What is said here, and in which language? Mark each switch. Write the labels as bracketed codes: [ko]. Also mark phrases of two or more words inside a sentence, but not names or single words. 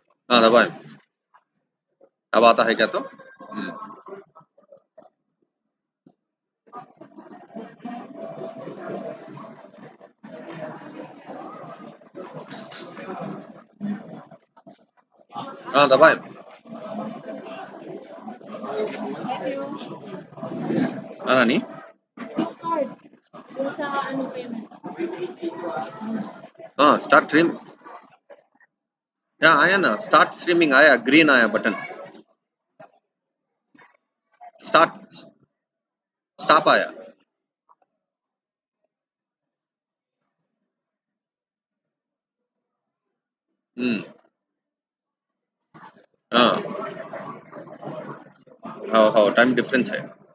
[hi] हाँ दबाएं। अब आता है क्या तो? हाँ दबाएं। [tl] Ano ni? Yung sa ano payment. [en] Start stream. [hi] आया ना, [en] start streaming [hi] आया, ग्रीन आया बटन, [en] start stop [hi] आया। हाँ हाँ [en] time difference [hi] है।